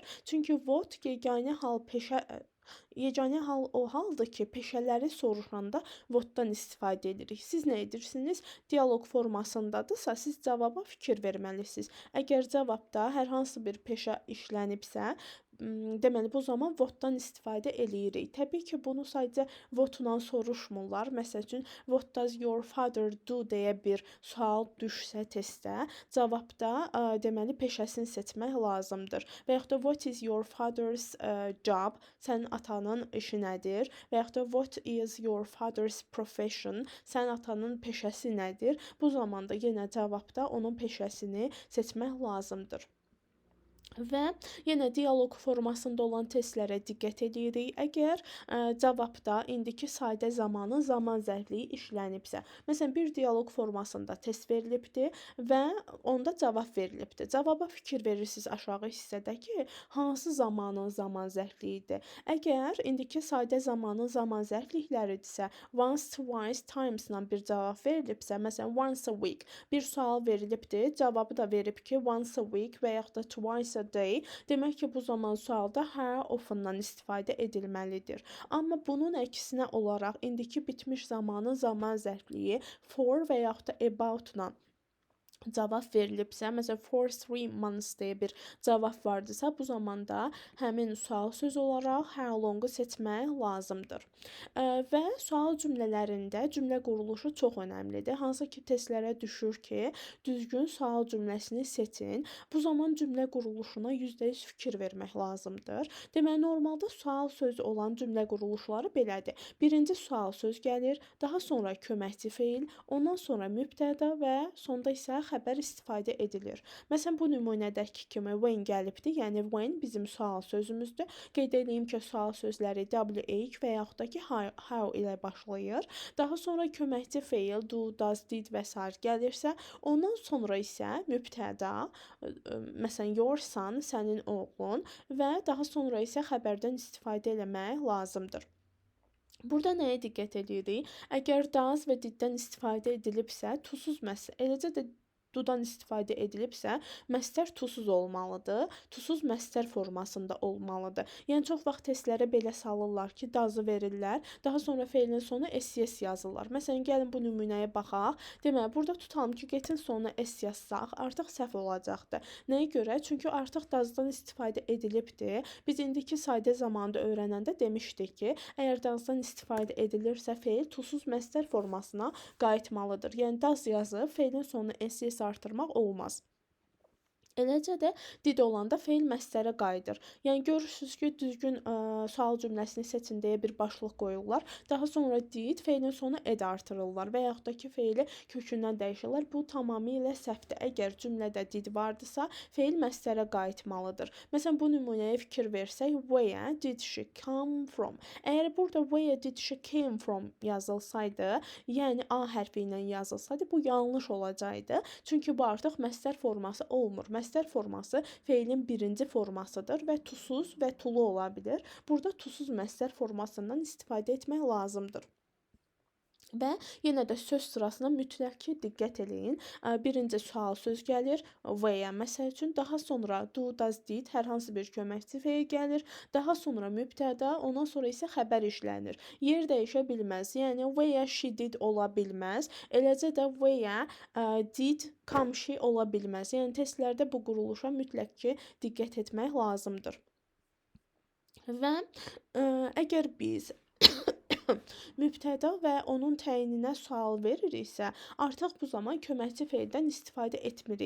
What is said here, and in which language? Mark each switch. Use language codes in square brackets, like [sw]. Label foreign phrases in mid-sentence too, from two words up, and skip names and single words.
[az] Çünki what yeganə hal o haldır ki, peşələri soruşanda what-dan istifadə edirik. Siz nə edirsiniz? Dialoq formasındadırsa, siz cavaba fikir verməlisiniz. Əgər cavabda hər hansı bir peşə işlənibsə, deməli, bu zaman what-dan istifadə eləyirik. Təbii ki, bunu sadəcə what-la soruşmurlar. Məsəl üçün, [en] what does your father do [az] deyə bir sual düşsə testdə, cavabda deməli, peşəsini seçmək lazımdır. Və yaxud da [en] what is your father's job? [az] Sənin atanın işi nədir? Və yaxud da [en] what is your father's profession? [az] Sənin atanın peşəsi nədir? Bu zamanda yenə cavabda onun peşəsini seçmək lazımdır. Və yenə dialoq formasında olan testlərə diqqət edirik. Əgər cavabda indiki sadə zamanın zaman zərfliyi işlənibsə, məsələn, bir dialoq formasında test verilibdir və onda cavab verilibdir. Cavaba fikir verirsiniz aşağı hissədə ki, hansı zamanın zaman zərfliyidir. Əgər indiki sadə zamanın zaman zərflikləridirsə, [en] once, twice, [az] times-la bir cavab verilibsə, məsələn, [en] once a week [az] bir sual verilibdir, cavabı da verib ki, [en] once a week [az] və yaxud da [en] twice a day, [az] demək ki, bu zaman sualda [en] how often-dan [az] istifadə edilməlidir. Amma bunun əksinə olaraq indiki bitmiş zamanın zaman zərfliyi for və yaxud da about-la cavab verilibsə, məsələn, [en] for 3 months [az] deyə bir cavab vardısa, bu zamanda həmin sual söz olaraq [en] how long-u [az] seçmək lazımdır. Və sual cümlələrində cümlə quruluşu çox önəmlidir. Hansı ki, testlərə düşür ki, düzgün sual cümləsini seçin. Bu zaman cümlə quruluşuna %100 fikir vermək lazımdır. Deməli, normalda sual sözü olan cümlə quruluşları belədir. Birinci sual söz gəlir, daha sonra köməkçi feil, ondan sonra mübtəda və sonda isə xəbər istifadə edilir. Məsələn, bu nümunədəki kimi when gəlibdir, yəni when bizim sual sözümüzdür. Qeyd edeyim ki, sual sözləri WH və yaxud da ki, how ilə başlayır. Daha sonra köməkçi feil [en] do, does, did [az] və s. gəlirsə, ondan sonra isə mübtəda, məsələn, [en] your son, [az] sənin oğlun və daha sonra isə xəbərdən istifadə eləmək lazımdır. Burada nəyə diqqət edirik? Əgər does və diddən istifadə edilibsə, to-suz məsəl, eləcə də do'dan istifadə edilibsə, məstər to-suz olmalıdır. To-suz məstər formasında olmalıdır. Yəni çox vaxt testlərə belə salırlar ki, does-ı verirlər, daha sonra feilin sonu ss yazırlar. Məsələn, gəlin bu nümunəyə baxaq. Deməli, burada tutalım ki, get-in sonuna s yazsaq, artıq səhv olacaqdır. Nəyə görə? Çünki artıq does-dan istifadə edilibdir. Biz indiki sayda zamanında öyrənəndə demişdik ki, əgər does-dan istifadə edilirsə, feil to-suz məstər formasına qayıtmalıdır. Yəni does yazıb feilin sonuna ss artırmaq olmaz. Eləcə də did olanda feil məstərə qayıdır. Yəni görürsüz ki, düzgün sual cümləsini seçin deyə bir başlıq qoyurlar. Daha sonra did, feilin sonu ed artırırlar və yaxud da ki, feili kökündən dəyişirlər. Bu tamamilə səhvdir. Əgər cümlədə did vardısa, feil məstərə qayıtmalıdır. Məsələn, bu nümunəyə fikir versək, [en] where did she come from? [az] Əgər burada [en] where did she came from [az] yazılsaydı, yəni A hərfi ilə yazılsaydı, bu yanlış olacaqdı. Çünki bu artıq məstər forması olmur. Məstər forması feilin birinci formasıdır və to-suz və to-lu ola bilər. Burada to-suz məstər formasından istifadə etmək lazımdır. Və yenə də söz sırasına mütləq ki, diqqət eləyin. Birinci sual söz gəlir, where məsəl üçün, daha sonra [en] do, does, did [az] hər hansı bir köməkçi feil gəlir, daha sonra mübtəda, ondan sonra isə xəbər işlənir. Yer dəyişə bilməz. Yəni [en] where she did [az] ola bilməz. Eləcə də [en] where did come she [az] ola bilməz. Yəni testlərdə bu quruluşa mütləq ki, diqqət etmək lazımdır. Və əgər biz mübtəda və onun təyininə sual veririksə, artıq bu zaman köməkçi feildən istifadə etmirik.